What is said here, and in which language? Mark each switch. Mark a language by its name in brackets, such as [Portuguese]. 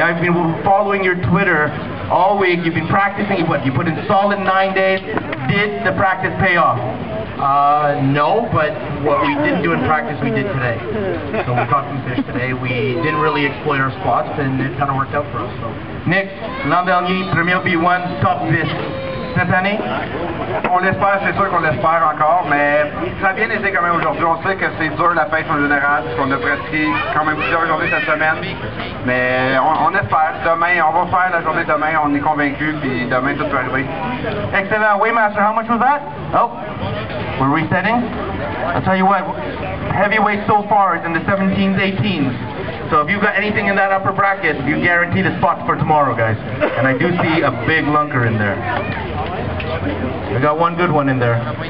[English] I've been following your Twitter all week. You've been practicing. What? You put in solid 9 days. Did the practice pay off? No, but what we didn't do in practice, we did today. So we caught some fish today. We didn't really exploit our spots, and it kind of worked out for us. So. [French] Nick, l'an dernier, premier B1, top 10. Cette année? On l'espère, c'est sûr qu'on l'espère encore, mais ça a bien été quand même aujourd'hui. On sait que c'est dur la pêche en général, parce qu'on a pratiqué quand même plusieurs journées cette semaine. Mais on espère. Demain, on va faire la journée demain, on est convaincus, puis demain tout peut arriver. Excellent. [English] Weighmaster, how much was that? Oh, we're resetting. I'll tell you what, heavyweight so far is in the 17s, 18s. So if you've got anything in that upper bracket, you guarantee the spot for tomorrow, guys. And I do see a big lunker in there. We got one good one in there.